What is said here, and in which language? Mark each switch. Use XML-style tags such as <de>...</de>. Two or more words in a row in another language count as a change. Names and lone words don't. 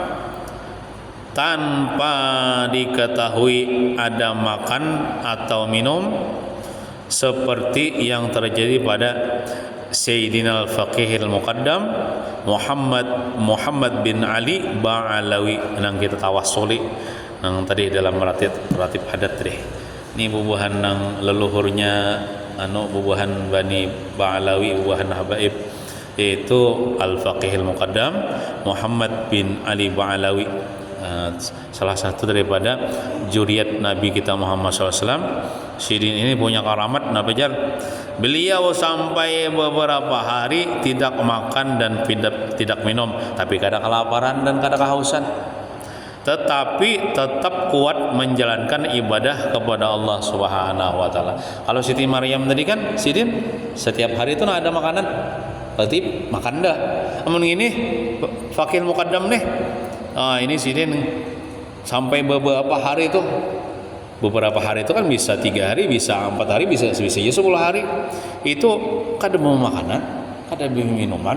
<id>tanpa diketahui ada makan atau minum, seperti yang terjadi pada Sayyidina Al-Faqih Al-Muqaddam Muhammad bin Ali Ba'alawi yang kita tawassuli yang tadi dalam ratib hadat tadi.</id> <bjn>Ini bubuhan nang leluhurnya bubuhan Bani Ba'alawi, bubuhan habaib, yaitu Al-Faqih Al-Muqaddam Muhammad bin Ali Ba'alawi, salah satu daripada juriat Nabi kita Muhammad SAW.</bjn> <id>Sidin ini punya karamat Nabi Jar. Beliau sampai beberapa hari tidak makan dan tidak minum, tapi kadang kelaparan dan kadang kehausan, tetapi tetap kuat menjalankan ibadah kepada Allah</id> <ar>سبحانه وتعالى.</ar> <bjn>Kalau Siti Maryam tadi kan Sidin setiap hari itu ada makanan, berarti makan dah. Namun ini Faqih Muqaddam nih, ini Sidin sampai beberapa hari itu kan bisa 3 hari, bisa 4 hari, bisa 10 hari itu kada mau makanan, kada mau minuman.</bjn>